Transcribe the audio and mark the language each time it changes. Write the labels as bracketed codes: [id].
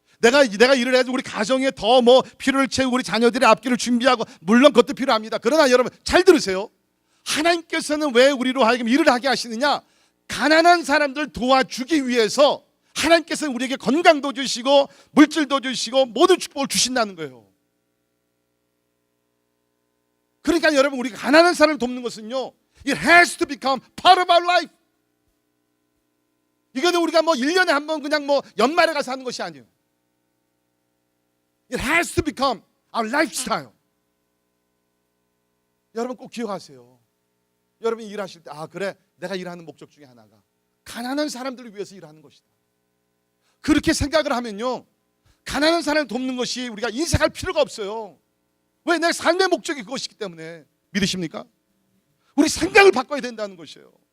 [ko] 내가 일을 해도 우리 가정에 더 뭐 필요를 채우고 우리 자녀들의 앞길을 준비하고, 물론 그것도 필요합니다. 그러나 여러분 잘 들으세요. 하나님께서는 왜 우리로 하여금 일을 하게 하시느냐? 가난한 사람들 도와주기 위해서 하나님께서는 우리에게 건강도 주시고 물질도 주시고 모든 축복을 주신다는 거예요. 그러니까 여러분, 우리가 가난한 사람을 돕는 것은요, [en] it has to become part of our life. [ko] 이거는 우리가 뭐 1년에 한 번 그냥 뭐 연말에 가서 하는 것이 아니에요. [en] It has to become our lifestyle. [ko] 여러분 꼭 기억하세요. 여러분이 일하실 때, 아 그래, 내가 일하는 목적 중에 하나가 가난한 사람들을 위해서 일하는 것이다. 그렇게 생각을 하면요, 가난한 사람을 돕는 것이 우리가 인색할 필요가 없어요. 왜? 내 삶의 목적이 그것이기 때문에. 믿으십니까? 우리 생각을 바꿔야 된다는 것이에요.